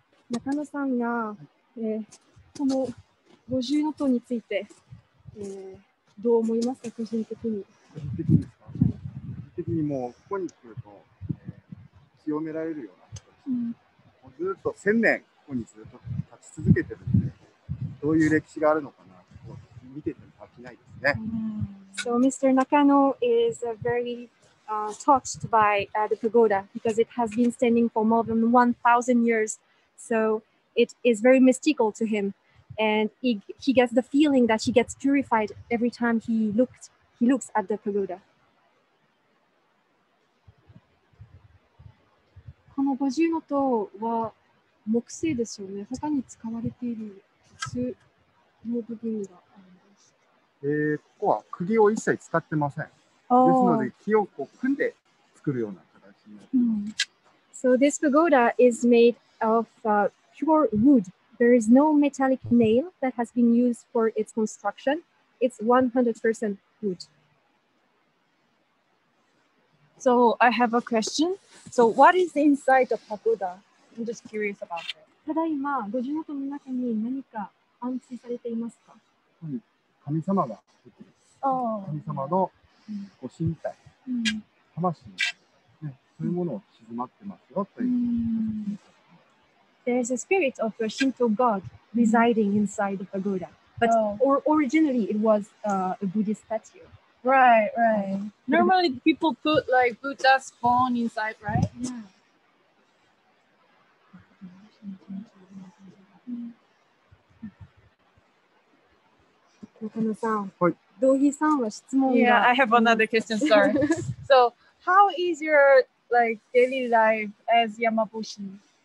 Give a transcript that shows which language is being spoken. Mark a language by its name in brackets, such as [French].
[Japanese] 中野さんが、この五重塔について、どう思いますか、個人的に。個人的にですか？個人的にもうここに来ると、清められるような、もうずっと1000年ここにずっと立ち続けてるんで、どういう歴史があるのかなと見てても飽きないですね。 [English] So Mr. Nakano is very touched by the pagoda because it has been standing for more than 1,000 years. So it is very mystical to him, and he gets the feeling that he gets purified every time he looks at the pagoda. [Japanese] この五重塔は木製ですよね。他に使われている鉄の部分があるんです。ここは釘を一切使ってません。ですので木をこう組んで作るような形になってます。 [English] So this pagoda is made of pure wood. There is no metallic nail that has been used for its construction. It's 100% wood. So I have a question. So what is inside the pagoda? I'm just curious about it. [Japanese] ただいま、五重塔の中に何か安置されていますか？神様が出ています。神様のご神体、魂、ね、そういうものを静まってますよという。 [English] There's a spirit of a Shinto god residing inside the pagoda. But originally it was a Buddhist statue. Right. Normally people put like Buddha's bone inside, right? Yeah. [Japanese] 中野さん、道義さんは質問が。 [English] Yeah, I have another question, sorry. So, how is your like daily life as Yamabushi?